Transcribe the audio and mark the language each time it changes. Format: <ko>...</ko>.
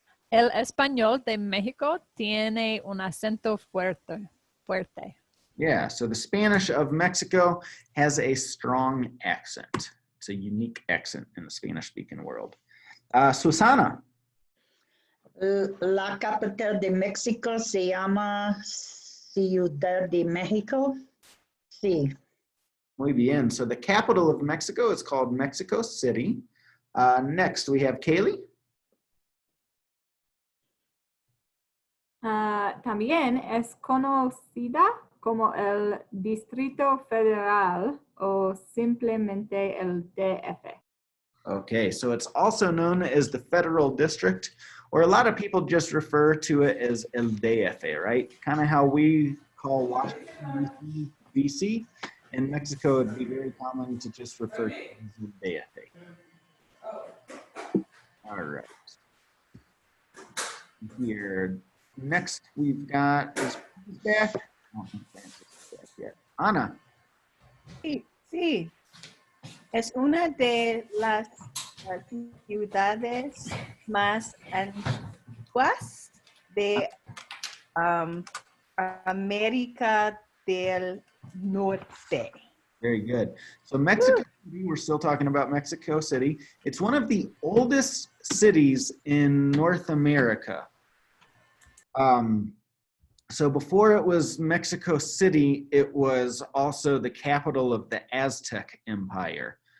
<es>El español de México tiene un acento fuerte.</es> <en>Yeah, so the Spanish of Mexico has a strong accent. It's a unique accent in the Spanish-speaking world. Susana.</en> <es>La capital de México se llama Ciudad de México. Sí. Muy bien.</es> <en>So the capital of Mexico is called Mexico City. Next, we have Kaylee.</en> <es>También es conocida como el Distrito Federal o simplemente el DF.</es> <en>Okay, so it's also known as the Federal District, or a lot of people just refer to it as el DF, right? Kind of how we call Washington, D.C. In Mexico, it'd be very common to just refer to it as el DF. All right. Here, next we've got is back. I don't think Francis is back yet. Ana.</en> <es>Sí. Es una de las ciudades más antiguas de América del Norte.</es> <en>Very good. So Mexico City, we're still talking about Mexico City. It's one of the oldest cities in North America. So before it was Mexico City, it was also the capital of the Aztec Empire.</en>